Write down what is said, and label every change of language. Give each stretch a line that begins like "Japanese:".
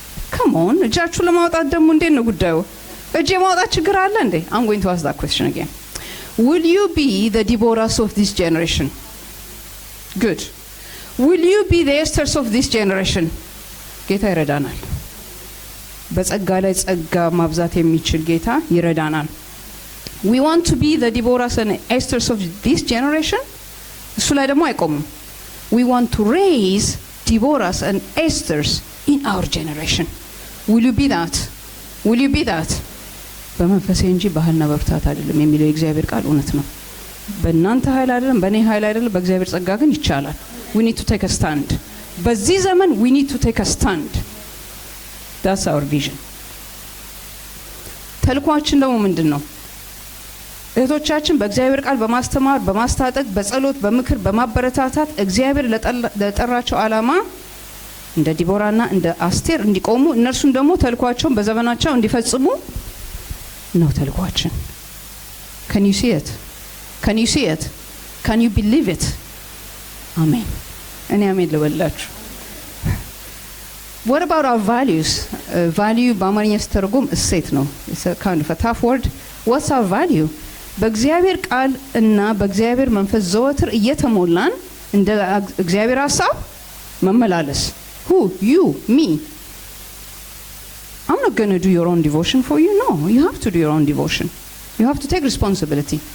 English: come on
Amharic: እጃችሁ ለማውጣት ደግሞ እንዴት ነው ጉዳዩ? እጄ ማውጣት ችግር አለ እንዴ?
English: I'm going to ask that question again. will you be the Deborahs of this generation? good. will you be the Esthers of this generation?
Amharic: ጌታ ይረዳናል። በጸጋ ላይ ጸጋ ማብዛት የሚችል ጌታ ይረዳናል።
English: we want to be the Deborahs and Esthers of this generation።
Amharic: እሱ ላይ ደግሞ አይቆምም።
English: we want to raise Deborahs and Esthers in our generation. will you be that? will you be that?
Amharic: በመንፈሴ እንጂ ባህልና በብርታት አይደለም የሚለው የእግዚአብሔር ቃል እውነት ነው። በእናንተ ኃይል አይደለም፣ በእኔ ኃይል አይደለም፣ በእግዚአብሔር ጸጋ ግን ይቻላል።
English: we need to take a stand።
Amharic: በዚህ ዘመን
English: we need to take a stand. that's our vision።
Amharic: ተልኳችን ደግሞ ምንድነው? እህቶቻችን በእግዚአብሔር ቃል በማስተማር በማስታጠቅ በጸሎት በምክር በማበረታታት እግዚአብሔር ለጠራቸው ዓላማ እንደ ዲቦራና እንደ አስቴር እንዲቆሙ እነርሱም ደግሞ ተልኳቸውን በዘመናቸው እንዲፈጽሙ ነው ተልኳችን።
English: Can you see it? Can you see it? Can you believe it?
Amharic: አሜን። እኔ አሜን ልበላችሁ።
English: What about our values? Value
Amharic: በአማርኛ ስተርጉም እሴት ነው።
English: It's a kind of a tough word. What's our value?
Amharic: በእግዚአብሔር ቃል እና በእግዚአብሔር መንፈስ ዘወትር እየተሞላን እንደ እግዚአብሔር ሐሳብ መመላለስ።
English: Who? You, me. I'm not going to do your own devotion for you. No, you have to do your own devotion. You have to take responsibility.